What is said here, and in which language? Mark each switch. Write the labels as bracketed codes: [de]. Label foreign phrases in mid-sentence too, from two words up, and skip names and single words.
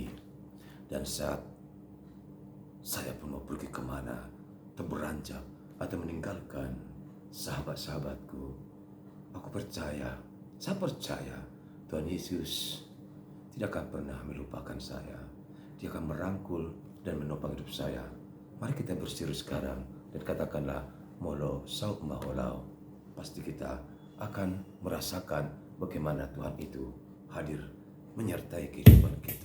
[id] Dan saat saya pun mau pergi kemana, terberanjak atau meninggalkan sahabat-sahabatku, saya percaya Tuhan Yesus tidak akan pernah melupakan saya. Dia akan merangkul dan menopang hidup saya. Mari kita berseru sekarang dan katakanlah, [bbc] Molo sauk maholau. [id] Pasti kita akan merasakan bagaimana Tuhan itu hadir menyertai kehidupan kita.